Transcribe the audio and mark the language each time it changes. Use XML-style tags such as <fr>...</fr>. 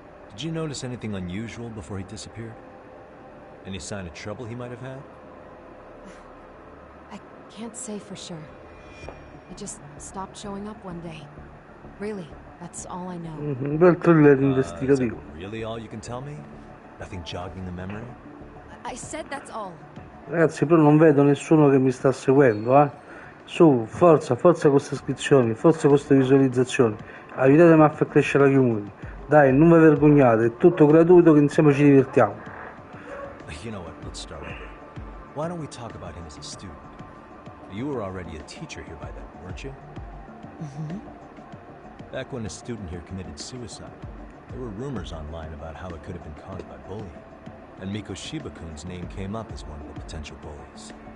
<en>Did you notice anything unusual before he disappeared? Any sign of trouble he might have had? I can't say for sure. He just stopped showing up one day. Really, that's all I know.</en> <it>Bel thriller</it> <en>Is</en> <it>investigativo.</it> <en>that really all you can tell me? Nothing jogging the memory? I said that's all.</en> <it>Ragazzi, però non vedo nessuno che mi sta seguendo, eh. Su, forza, forza con queste iscrizioni, forza con queste visualizzazioni. Aiutatemi a far crescere la community. Dai, non vi vergognate, è tutto gratuito che insieme ci divertiamo.</it> <en>You know what, let's start over. Why don't we talk about him as a student? You were already a teacher here by then, weren't you? Mm-hmm. Back when a student here committed suicide, there were rumors online about how it could have been caused by bullying. And Mikoshiba-kun's name came up as one of the potential bullies.</en>